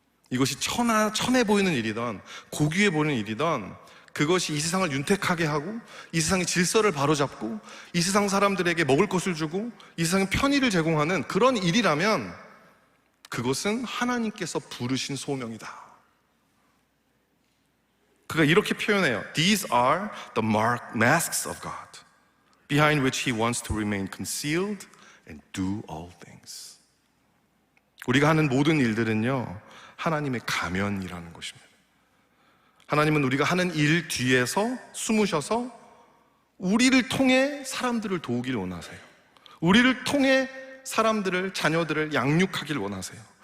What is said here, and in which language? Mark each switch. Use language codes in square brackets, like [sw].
[ko] 이것이 천해 보이는 일이던 고귀해 보이는 일이던, 그것이 이 세상을 윤택하게 하고 이 세상의 질서를 바로잡고 이 세상 사람들에게 먹을 것을 주고 이 세상에 편의를 제공하는 그런 일이라면 그것은 하나님께서 부르신 소명이다. 그가 이렇게 표현해요. [en] These are the masks of God, behind which He wants to remain concealed and do all things. [ko] 우리가 하는 모든 일들은요, 하나님의 가면이라는 것입니다. 하나님은 우리가 하는 일 뒤에서 숨으셔서 우리를 통해 사람들을 도우기를 원하세요. 우리를 통해 사람들을, 자녀들을 양육하기를 원하세요.